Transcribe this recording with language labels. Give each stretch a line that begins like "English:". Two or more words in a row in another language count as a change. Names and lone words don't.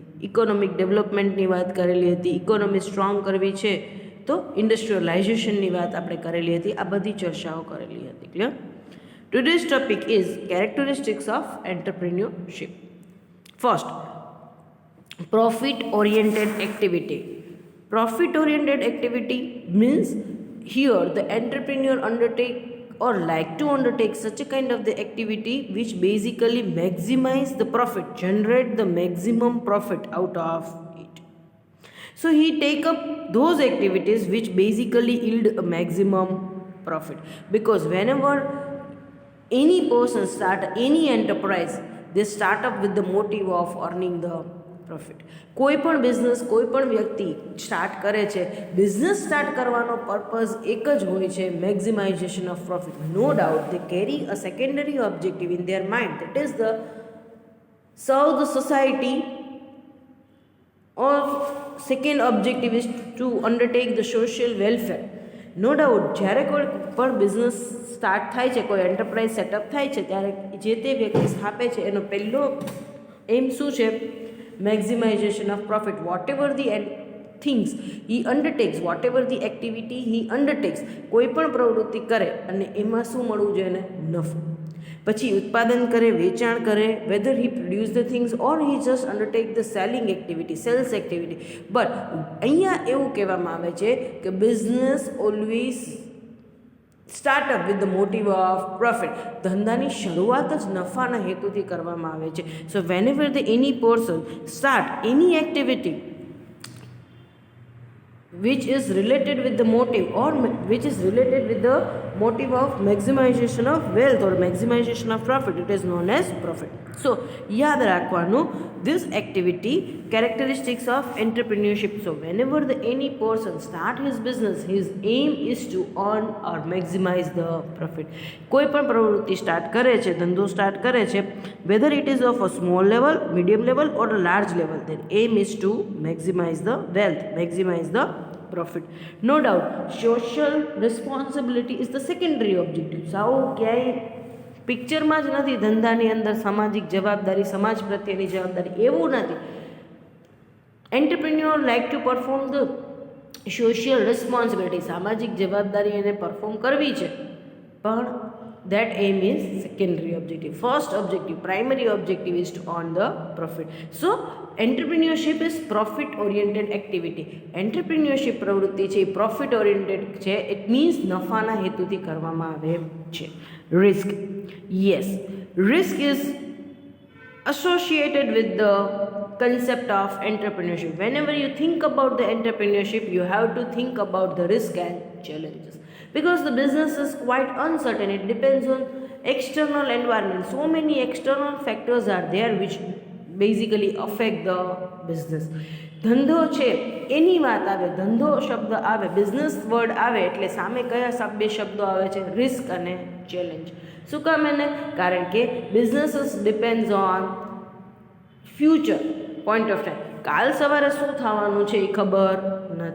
English: economic developmentની
Gujarati: વાત કરેલી હતી.
English: economy strong
Gujarati: કરવી છે તો ઇન્ડસ્ટ્રીયલાઇઝેશનની વાત આપણે કરેલી હતી. આ બધી ચર્ચાઓ કરેલી હતી. ક્લિયર?
English: Today's topic is characteristics of entrepreneurship. First, profit oriented activity. Profit oriented activity means here the entrepreneur undertake or like to undertake such a kind of the activity which basically maximize the profit, generate the maximum profit out of it. So he take up those activities which basically yield a maximum profit, because whenever any person start any enterprise, they start up with the motive of earning the પ્રોફિટ.
Gujarati: કોઈ પણ બિઝનેસ, કોઈ પણ વ્યક્તિ સ્ટાર્ટ કરે છે,
English: business start
Gujarati: કરવાનો પર્પઝ એક જ હોય છે,
English: maximization of profit. No doubt they carry a secondary objective in their mind, that is the serve the society, or second objective is to undertake the social welfare. no doubt
Gujarati: જ્યારે કોઈ પણ
English: business start
Gujarati: થાય છે, કોઈ
English: enterprise setup
Gujarati: થાય છે, ત્યારે જે તે વ્યક્તિ સ્થાપે છે એનો પહેલો એમ શું છે?
English: Maximization of profit. Whatever the things he undertakes, whatever the activity he undertakes,
Gujarati: કોઈ પણ પ્રવૃત્તિ કરે અને એમાં શું મળવું જોઈએ એને? નફો. પછી ઉત્પાદન કરે, વેચાણ કરે,
English: whether he produce the things or he just undertake the selling activity, sales activity. But
Gujarati: અહીંયા એવું કહેવામાં આવે છે કે
English: business always start up with the motive of profit.
Gujarati: ધંધાની શરૂઆત જ નફાના હેતુથી કરવામાં આવે છે.
English: So whenever the any person start any activity which is related with the motive or which is related with the motive of maximization of wealth or maximization of profit, it is known as profit. So
Gujarati: યાદ રાખવાનું,
English: this activity characteristics of entrepreneurship. So whenever the any person start his business, his aim is to earn or maximize the profit.
Gujarati: કોઈ પણ પ્રવૃત્તિ સ્ટાર્ટ કરે છે, ધંધો સ્ટાર્ટ કરે છે,
English: whether it is of a small level, medium level or a large level, then aim is to maximize the wealth, maximize the profit. No doubt social responsibility is the secondary objective.
Gujarati: સાવ ક્યાંય પિક્ચરમાં જ નથી ધંધાની અંદર સામાજિક જવાબદારી, સમાજ પ્રત્યેની જવાબદારી, એવું નથી.
English: Entrepreneur like to perform the social responsibility,
Gujarati: સામાજિક જવાબદારી એને
English: પરફોર્મ
Gujarati: કરવી છે, પણ
English: that aim is secondary objective. First objective, primary objective is to earn the profit. So entrepreneurship is profit oriented activity.
Gujarati: Entrepreneurship પ્રવૃત્તિ છે એ
English: profit oriented
Gujarati: છે.
English: It means
Gujarati: નફાના હેતુથી કરવામાં આવે છે.
English: Risk, yes, risk is associated with the concept of entrepreneurship. Whenever you think about the entrepreneurship, you have to think about the risk and challenges, because the business is quite uncertain. It depends on external environment. So many external factors are there which basically affect the business.
Gujarati: ધંધો છે એની વાત આવે, ધંધો શબ્દ આવે,
English: business word
Gujarati: આવે એટલે સામે કયા બે શબ્દો આવે છે? રિસ્ક અને ચેલેન્જ. શું કામ એને? કારણ કે
English: businesses depends on future point of time.
Gujarati: કાલ સવારે શું થવાનું છે એ ખબર નથી.